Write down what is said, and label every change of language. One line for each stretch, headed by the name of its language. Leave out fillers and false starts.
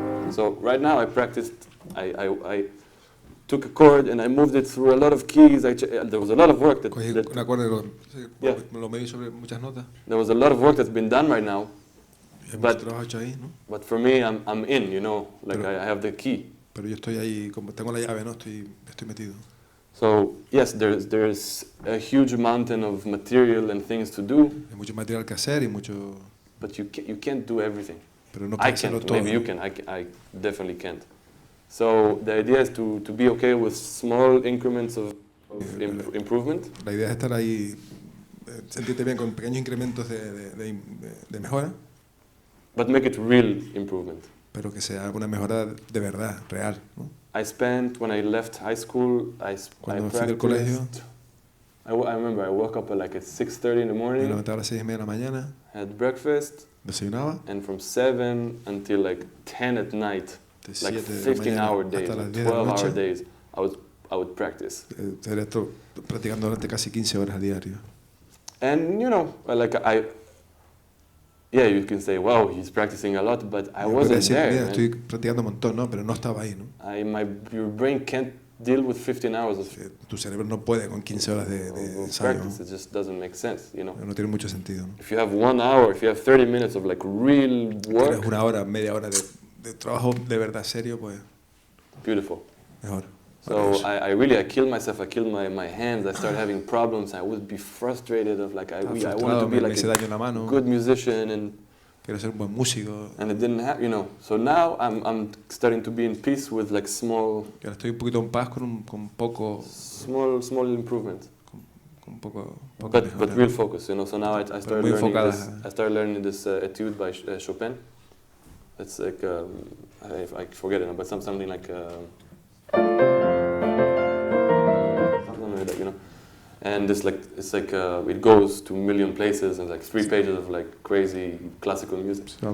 English: So right now I practiced, I took a chord and I moved it through a lot of keys. There was a lot of work that
Spanish: un acorde lo medí sobre muchas notas.
English: There was a lot of work that's been done right now.
Spanish: But trabajo hecho ahí, ¿no?
English: But for me, I'm in, you know, like I have the key.
Spanish: Pero yo estoy ahí, como tengo la llave, ¿no? Estoy metido.
English: So yes, there's a huge mountain of material and things to do.
Spanish: Hay mucho material que hacer y mucho.
English: But you can't do everything.
Spanish: Pero no
English: I can't. Maybe you can. I definitely can't. So the idea is to be okay with small increments of improvement.
Spanish: La idea es estar ahí, sentirte bien con pequeños incrementos de mejora.
English: But make it real improvement.
Spanish: Pero que sea una mejora de verdad, real, ¿no?
English: When I left high school,
Spanish: Cuando fui del colegio,
English: I remember I woke up at like at 6:30 in the morning.
Spanish: Me levantaba a las 6:30 de la mañana.
English: Had breakfast.
Spanish: Desayunaba.
English: And from 7 until like 10 at night, like 15-hour days, 12-hour days, I would practice.
Spanish: Era esto practicando durante casi 15 horas a diario.
English: And you know, like yeah, you can say, wow, he's practicing a lot, but I wasn't there.
Spanish: Estoy practicando un montón, ¿no? Pero no estaba ahí, ¿no?
English: Your brain can't deal with 15 hours of
Spanish: tu cerebro no puede con 15 horas de ensayo.
English: Practice. It just doesn't make sense, you know.
Spanish: No tiene mucho sentido, ¿no?
English: If you have 1 hour, if you have 30 minutes of like real work,
Spanish: tienes una hora, media hora de trabajo de verdad serio, pues.
English: Beautiful.
Spanish: Mejor.
English: So I killed myself. I killed my hands. I started having problems. I would be frustrated of like I wanted to be like a good musician and.
Spanish: Quiero ser un buen músico.
English: And it didn't happen, you know. So now I'm starting to be in peace with like small.
Spanish: Ahora estoy un poquito en paz con poco.
English: Small improvement.
Spanish: Con poco.
English: But real focus, you know. So now I started learning this etude by Chopin. It's like I forget it now, but something like. Something like that, you know. And it's like it goes to a million places and like 3 pages of like crazy classical music.